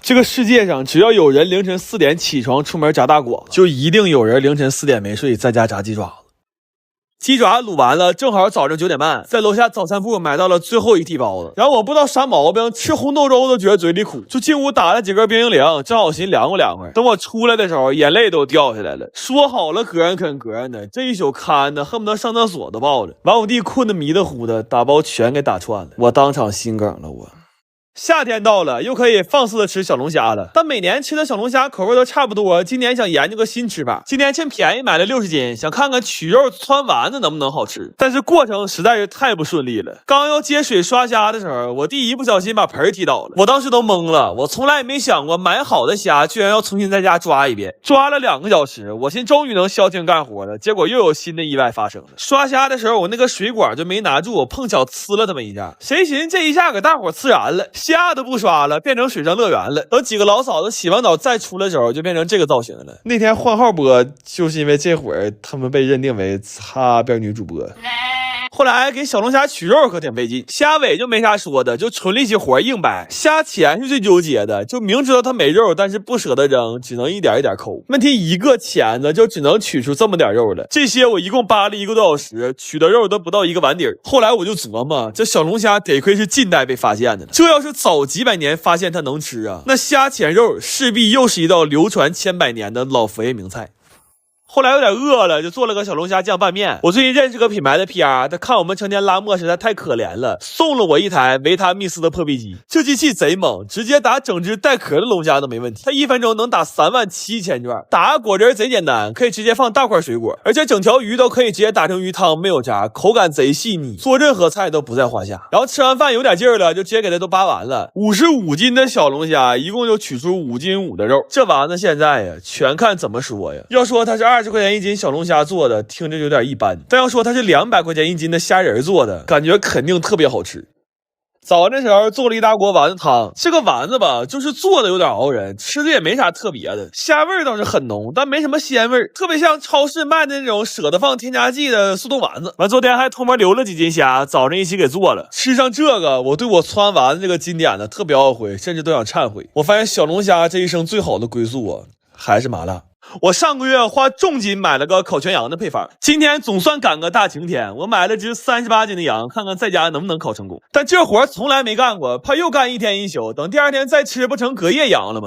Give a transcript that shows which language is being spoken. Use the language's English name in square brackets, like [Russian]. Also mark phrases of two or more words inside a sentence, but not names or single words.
[Chinese] 這個世界上只要有人凌晨4點起床出門炸大廣，就一定有人凌晨4點沒睡在家炸雞爪子。雞爪滷完了，正好早上9點半，在樓下早餐鋪買到了最後一屉包子。然後我不知道啥毛病，吃紅豆粥都覺得嘴裡苦，就進屋打了幾根冰激凌，正好尋涼快涼快。等我出來的時候，眼淚都掉下來了。說好了個人啃個人的，這一宿看的恨不得上廁所都抱着。完我弟困得迷得糊的，打包全給打串了，我當場心梗了我。夏天到了，又可以放肆的吃小龍蝦了。但每年吃的小龍蝦口味都差不多，今年想研究個新吃法。今年趁便宜買了60斤，想看看取肉汆丸子能不能好吃。但是過程實在是太不順利了。剛要接水刷蝦的時候，我弟一不小心把盆踢倒了，我當時都懵了。我從來也沒想過買好的蝦居然要重新在家抓一遍，抓了2個小時，我心終於能消停幹活了。結果又有新的意外發生了。刷蝦的時候，我那個水管就沒拿住，我碰巧呲了他們一下。誰尋這一下給大夥呲燃了，蝦都不刷了，變成水上樂園了。等幾個老嫂子洗完澡再出來的時候，就變成這個造型了。那天換號播，就是因為這會兒他們被認定為擦邊女主播。後來給小龍蝦取肉可挺费劲，蝦尾就没啥說的，就纯力气活硬掰。蝦鉗是最糾結的，就明知道它没肉，但是不舍得扔，只能一點一點摳。問題一個鉗子就只能取出這麼點肉了，這些我一共扒了1個多小時，取的肉都不到1個碗底兒。後來我就琢磨，這小龍蝦得虧是近代被發現的了，這要是早幾百年發現它能吃啊，那蝦鉗肉勢必又是一道流傳千百年的老佛爺名菜。後來有點餓了，就做了個小龍蝦醬拌麵。我最近認識個品牌的 PR， 他看我们成天拉磨實在太可憐了，送了我一台維他密斯的破壁機。這機器賊猛，直接打整隻帶殼的龍蝦都沒問題。它1分鐘能打37000轉，打個果汁賊簡單，可以直接放大塊水果，而且整條魚都可以直接打成魚湯，沒有渣，口感賊細膩，做任何菜都不在話下。然後吃完飯有點勁兒了，就直接給它都扒完了。55斤的小龍蝦，一共就取出5斤5的肉。這丸子現在呀，全看怎麼說呀。要說它是20塊錢1斤小龍蝦做的，聽着有點一般，但要說它是200塊錢1斤的蝦仁做的，感覺肯定特別好吃。早上的時候做了一大鍋丸子湯，這個丸子吧，就是做的有點熬人，吃的也沒啥特別的，蝦味倒是很濃，但沒什麼鮮味，特別像超市賣的那種捨得放添加劑的速凍丸子。完昨天還偷摸留了幾斤蝦，早上一起給做了。吃上這個，我對我汆丸子這個經典的特別懊悔，甚至都想懺悔。我發現小龍蝦這一生最好的歸宿啊，還是麻辣。我上個月花重金買了個烤全羊的配方，今天總算趕個大晴天，我買了只38斤的羊，看看在家能不能烤成功。但這活從來沒幹過，怕又幹1天1宿，等第2天再吃不成隔夜羊了嗎？